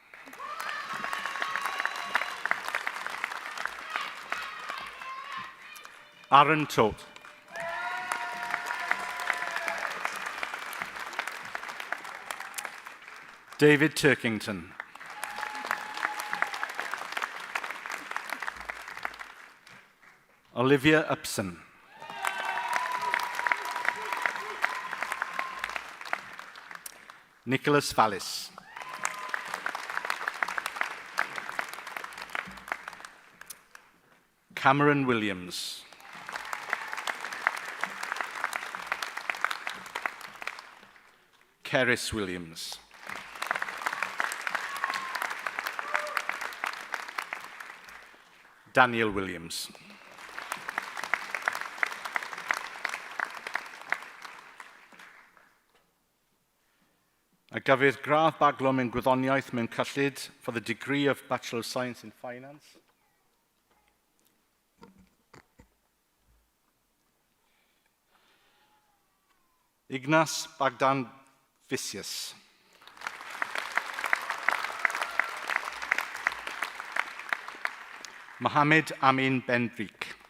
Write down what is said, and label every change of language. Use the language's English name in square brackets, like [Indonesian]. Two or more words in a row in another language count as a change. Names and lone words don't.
[English] Aaron Tote. David Turkington. Olivia Upson. Nicholas Vallis. Cameron Williams. Keris Williams. Daniel Williams. [Welsh] A gafydd gradd baglwm yn gwyddoniaeth mewn cyllid [English] for the degree of Bachelor of Science in Finance. Ignas Bagdan Vicius. Mohammed Amin Benbrik.